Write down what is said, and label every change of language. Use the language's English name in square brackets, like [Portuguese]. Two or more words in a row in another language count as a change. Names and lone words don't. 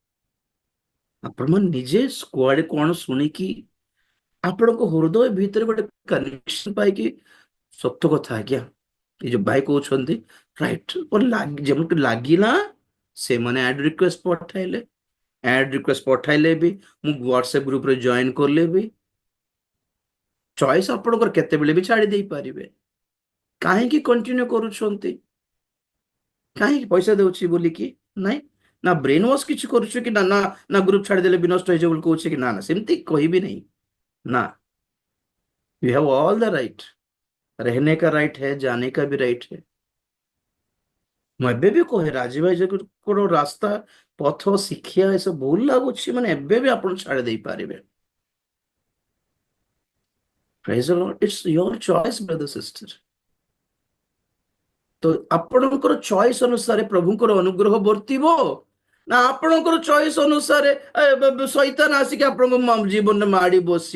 [Odia] ଆପଣମାନେ ନିଜେ କୁଆଡେ କଣ ଶୁଣିକି ଆପଣଙ୍କ ହୃଦୟ ଭିତରେ ଗୋଟେ କନେକ୍ସନ ପାଇକି, ସତ କଥା ଆଜ୍ଞା, ଏ ଯୋଉ ଭାଇ କହୁଛନ୍ତି ରାଇଟ, ଯେମିତି ଲାଗିଲା ସେମାନେ [English] add request [Odia] ପଠାଇଲେ, [English] add request [Odia] ପଠାଇଲେ ବି, ମୁଁ ହ୍ୱାଟ୍ସଆପ ଗ୍ରୁପରେ ଜଏନ କଲେ ବି, ଚଏସ୍ ଆପଣଙ୍କର କେତେବେଳେ ବି ଛାଡି ଦେଇ ପାରିବେ। କାହିଁକି କଣ୍ଟିନ୍ୟୁ କରୁଛନ୍ତି? କାହିଁକି? ପଇସା ଦଉଛି ବୋଲିକି? ନାଇଁ ନା [English] brain wash [Odia] କିଛି କରୁଛୁ କି? ନା ନା ନା ଗ୍ରୁପ ଛାଡ଼ିଦେଲେ ବି ନଷ୍ଟ ହେଇଯିବ ବୋଲି କହୁଛି କି? ନା ନା, ସେମିତି କହିବି [Hindi] नहीं ना। [English] you have all the right, [Hindi] रहने का राइट है, जाने का भी राइट है। [Odia] ମୁଁ ଏବେ ବି କହେ ରାଜୀବ ଭାଇ ଯୋଉ ରାସ୍ତା, ପଥ, ଶିକ୍ଷା ଏସବୁ ଭୁଲ ଲାଗୁଛି ମାନେ ଏବେ ବି ଆପଣ ଛାଡ଼ି ଦେଇପାରିବେ। [English] praise the Lord, it's your choice brother sister. [Odia] ତ ଆପଣଙ୍କର ଚଏସ୍ ଅନୁସାରେ ପ୍ରଭୁଙ୍କର ଅନୁଗ୍ରହ ବର୍ତ୍ତିବ, ନା ଆପଣଙ୍କର ଚଏସ୍ ଅନୁସାରେ ଶୈତାନ ଆସିକି ଆପଣଙ୍କ ଜୀବନରେ ମାଡ଼ି ବସିବ?